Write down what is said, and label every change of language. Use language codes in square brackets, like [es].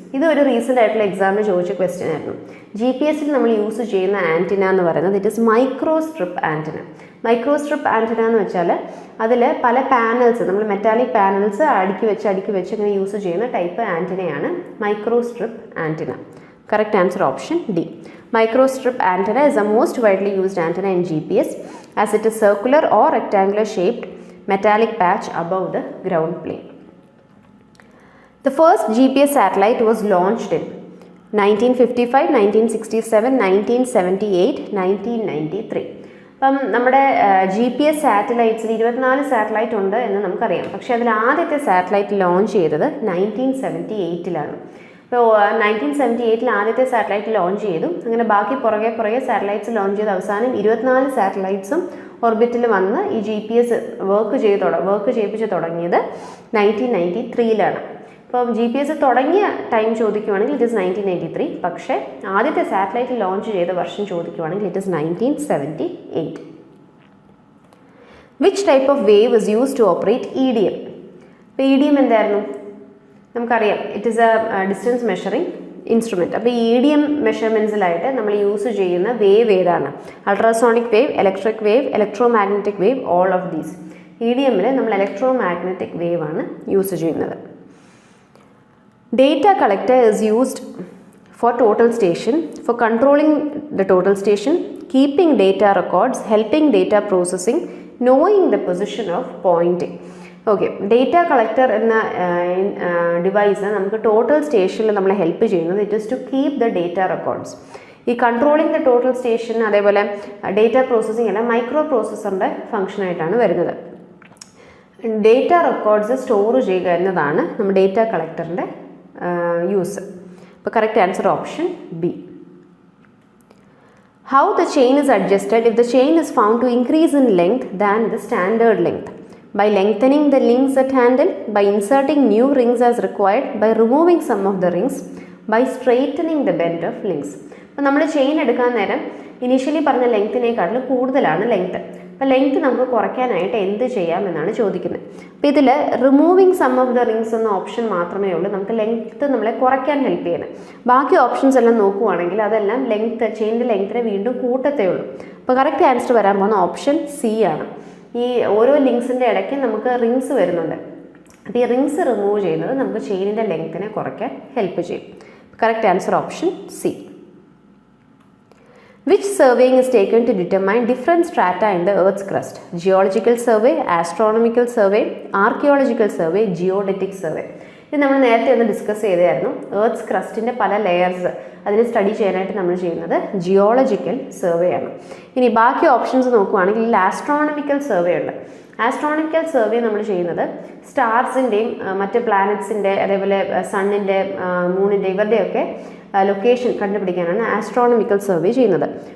[ml] ഇത് ഒരു റീസെൻ്റ് ആയിട്ടുള്ള എക്സാമിന് ചോദിച്ച ക്വസ്റ്റ്യൻ ആയിരുന്നു. GPSൽ നമ്മൾ യൂസ് ചെയ്യുന്ന ആൻറ്റിന എന്ന് പറയുന്നത് [en] It is microstrip antenna. [ml] Microstrip antenna എന്ന് വെച്ചാൽ അതിൽ പല പാനൽസ്, നമ്മൾ മെറ്റാലിക് പാനൽസ് അടുക്കി വെച്ച് ഇങ്ങനെ യൂസ് ചെയ്യുന്ന type ആൻറ്റിനയാണ് microstrip antenna. [en] Correct answer option D. Microstrip antenna is the most widely used antenna in GPS as it is circular or rectangular shaped metallic patch above the ground plane. The first GPS satellite was launched in 1955, 1967, 1978, 1993. [ml] അപ്പം നമ്മുടെ GPS സാറ്റലൈറ്റ്സിൽ 24 satellite ഉണ്ട് എന്ന് നമുക്കറിയാം. പക്ഷേ അതിൽ ആദ്യത്തെ satellite launch ചെയ്തത് 1978 അപ്പോൾ 1978 ആദ്യത്തെ സാറ്റലൈറ്റ് ലോഞ്ച് ചെയ്തു. അങ്ങനെ ബാക്കി പുറകെ സാറ്റലൈറ്റ്സ് ലോഞ്ച് ചെയ്ത് അവസാനം 24 സാറ്റലൈറ്റ്സും ഓർബിറ്റിൽ വന്ന് ഈ GPS വർക്ക് ചെയ്യിപ്പിച്ച് തുടങ്ങിയത് 1993. അപ്പം GPS തുടങ്ങിയ ടൈം ചോദിക്കുവാണെങ്കിൽ [en] it is [ml] 1993. പക്ഷേ ആദ്യത്തെ സാറ്റലൈറ്റ് ലോഞ്ച് ചെയ്ത വർഷം ചോദിക്കുവാണെങ്കിൽ [en] it is [ml] 1978. [en] Which type of wave is use to operate EDM? [ml] ഇപ്പോൾ EDM എന്തായിരുന്നു? നമുക്കറിയാം, [en] It is a distance measuring instrument. [ml] അപ്പോൾ ഈ EDM മെഷർമെൻറ്റ്സിലായിട്ട് നമ്മൾ യൂസ് ചെയ്യുന്ന വേവ് ഏതാണ്? [en] Ultrasonic wave, electric wave, electro magnetic wave, all of these. [ml] EDMൽ നമ്മൾ electro magnetic wave ആണ് യൂസ് ചെയ്യുന്നത്. [en] Data collector is used for total station, for controlling the total station, keeping data records, helping data processing, knowing the position of pointing. [ml] Okay, data collector എന്ന device നമുക്ക് total സ്റ്റേഷനിൽ നമ്മളെ help ചെയ്യുന്നത് [en] It is to keep the data records. [ml] ഈ [en] controlling the total station [ml] അതേപോലെ data processing എല്ലാം micro പ്രോസസ്സറിൻ്റെ ഫംഗ്ഷനായിട്ടാണ് വരുന്നത്. Data records store ചെയ്യുക എന്നതാണ് നമ്മുടെ ഡേറ്റ കളക്ടറിൻ്റെ യൂസ്. അപ്പോൾ [en] Correct answer option B. How the chain is adjusted if the chain is found to increase in length than the standard length? By lengthening the links at handle, by inserting new rings as required, by removing some of the rings, by straightening the bend of links. [ml] അപ്പോൾ നമ്മൾ chain എടുക്കാൻ നേരം initially പറഞ്ഞ ലെങ്ത്തിനേക്കാളും കൂടുതലാണ് length. അപ്പോൾ length നമുക്ക് കുറയ്ക്കാനായിട്ട് എന്ത് ചെയ്യാമെന്നാണ് ചോദിക്കുന്നത്. അപ്പോൾ ഇതിൽ [en] removing some of the rings [ml] എന്ന ഓപ്ഷൻ മാത്രമേ ഉള്ളൂ നമുക്ക് ലെങ്ത്ത് നമ്മളെ കുറയ്ക്കാൻ ഹെൽപ്പ് ചെയ്യുന്നത്. ബാക്കി ഓപ്ഷൻസ് എല്ലാം നോക്കുവാണെങ്കിൽ അതെല്ലാം ലെങ്ത്ത് ചെയിനിൻ്റെ ലെങ്ത്തിനെ വീണ്ടും കൂട്ടത്തേ ഉള്ളൂ. അപ്പോൾ കറക്റ്റ് ആൻസർ വരാൻ പോകുന്ന ഓപ്ഷൻ സി ആണ്. ഈ ഓരോ ലിങ്ക്സിൻ്റെ ഇടയ്ക്ക് നമുക്ക് റിങ്സ് വരുന്നുണ്ട്. അപ്പോൾ ഈ റിങ്സ് റിമൂവ് ചെയ്യുന്നത് നമുക്ക് ചെയിനിൻ്റെ ലെങ്ത്തിനെ കുറയ്ക്കാൻ ഹെൽപ്പ് ചെയ്യും. [en] Correct answer option C. Which surveying is taken to determine different strata in the Earth's crust? Geological survey, astronomical survey, archaeological survey, geodetic survey. [ml] ഇത് നമ്മൾ നേരത്തെ ഒന്ന് ഡിസ്കസ് ചെയ്തായിരുന്നു. എർത്ത് ക്രസ്റ്റിൻ്റെ പല ലെയേഴ്സ് അതിനെ സ്റ്റഡി ചെയ്യാനായിട്ട് നമ്മൾ ചെയ്യുന്നത് ജിയോളജിക്കൽ സർവേ ആണ്. ഇനി ബാക്കി ഓപ്ഷൻസ് നോക്കുകയാണെങ്കിൽ ആസ്ട്രോണമിക്കൽ സർവേ ഉണ്ട്. ആസ്ട്രോണമിക്കൽ സർവേ നമ്മൾ ചെയ്യുന്നത് സ്റ്റാർസിൻ്റെയും മറ്റ് പ്ലാനറ്റ്സിൻ്റെ അതേപോലെ സണ്ണിൻ്റെ മൂണിൻ്റെ ഇവരുടെയൊക്കെ ലൊക്കേഷൻ കണ്ടുപിടിക്കാനാണ് ആസ്ട്രോണമിക്കൽ സർവേ ചെയ്യുന്നത്.